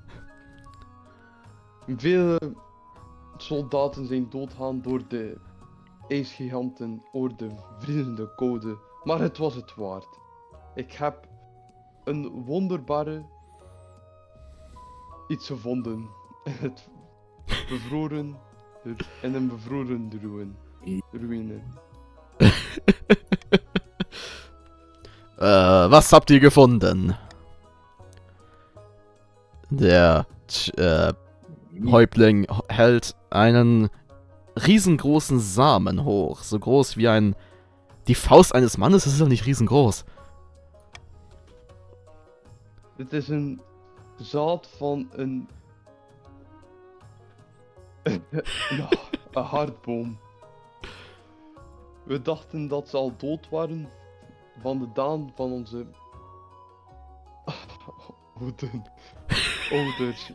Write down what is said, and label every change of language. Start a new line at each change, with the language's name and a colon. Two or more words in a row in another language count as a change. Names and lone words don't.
Dutch: Vele soldaten zijn doodgaan door de ijsgiganten door de vriezende koude, maar het was het waard. Ik heb een wonderbare iets gevonden in het bevroren, in een bevroren ruïne.
German: Was habt ihr gefunden? Der Häuptling hält einen riesengroßen Samen hoch. So groß wie die Faust eines Mannes. Das ist doch nicht riesengroß.
Dutch: Dit is een zaad van een hardboom. We dachten dat ze al dood waren van de daan van onze ouders.